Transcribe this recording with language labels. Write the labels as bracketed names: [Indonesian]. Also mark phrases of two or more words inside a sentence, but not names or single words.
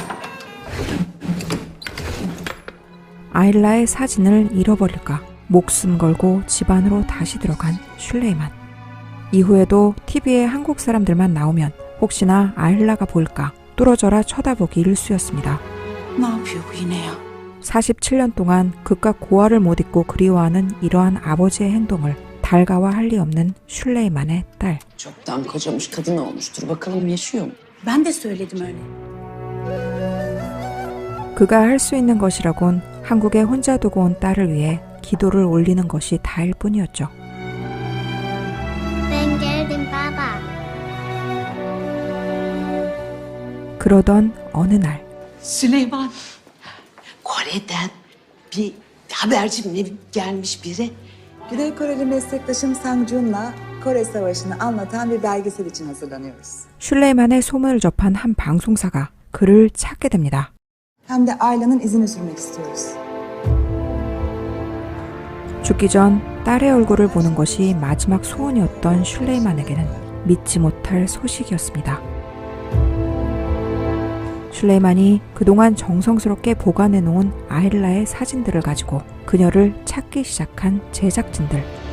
[Korean] 아일라의 사진을 잃어버릴까 목숨 걸고 집 안으로 다시 들어간 슐레이만. 이후에도 TV에 한국 사람들만 나오면 혹시나 아일라가 보일까 뚫어져라 쳐다보기 일쑤였습니다. [Turkish] Ne yapıyor bu yine ya? [Korean] 47년 동안 그깟 고아를 못 잊고 그리워하는 이러한 아버지의 행동을 달가워할 리 없는 슐레이만의 딸. [Turkish] Çoktan kocamış kadın olmuştur. Bakalım yaşıyor mu? Ben de söyledim öyle. [Korean] 그가 할 수 있는 것이라곤 한국에 혼자 두고 온 딸을 위해 기도를 올리는 것이 다일 뿐이었죠. [Turkish] Ben geldim baba. [Korean] 그러던 어느 날 [Turkish] Süleyman, Kore'den bir haberci mi gelmiş biri? Güney Koreli meslektaşım Sang Jun'la Kore Savaşı'nı anlatan bir belgesel için hazırlanıyoruz. [Korean] 슐레이만의 소문을 접한 한 방송사가 그를 찾게 됩니다. [Turkish] Hem de Ayla'nın izini sürmek istiyoruz. [Korean] 죽기 전 딸의 얼굴을 보는 것이 마지막 소원이었던 슐레이만에게는 믿지 못할 소식이었습니다. 슐레이만이 그동안 정성스럽게 보관해놓은 아일라의 사진들을 가지고 그녀를 찾기 시작한 제작진들.